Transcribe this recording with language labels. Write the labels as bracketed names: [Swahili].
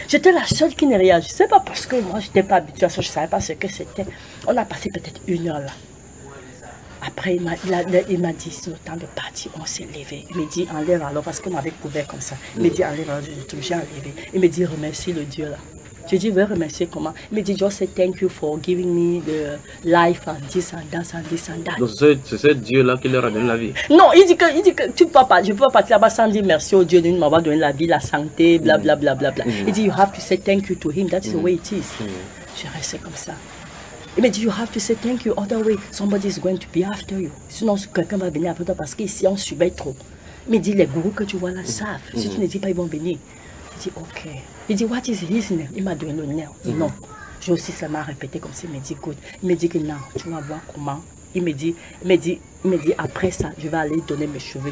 [French] J'étais la seule qui ne réagissait pas parce que moi, je n'étais pas habituée à ça. Je ne savais pas ce que c'était. On a passé peut-être une heure là. Après, il m'a dit, c'est le temps de partir. On s'est levé. Il me dit, enlève alors, parce qu'on avait couvert comme ça. Il me dit, enlève alors, je touche, j'ai enlevé. Il me dit, remercie le Dieu là. Je dis, je veux remercier comment? Il me dit, [English] just say thank you for giving me the life and this and that and this and that. [French] Donc, c'est Dieu là qui leur a donné la vie. Non, il dit que tu peux pas, je ne peux pas partir là-bas sans dire merci au Dieu de m'avoir donné la vie, la santé, blablabla. Il dit, [English] you have to say thank you to him. That is the way it is. [French] Je reste comme ça. Il me dit, [English] you have to say thank you, other way, somebody is going to be after you. [French] Sinon, quelqu'un va venir après toi parce qu'ici, on subit trop. Il me dit, les gourous que tu vois là savent. Si tu ne dis pas, ils vont venir. Je dis, ok. Il dit, [English] what is his name? [French] Il m'a donné le nom. Non. J'ai aussi seulement répété comme ça. Il me dit, écoute. Il me dit que non, tu vas voir comment. Il me dit, après ça, je vais aller donner mes cheveux.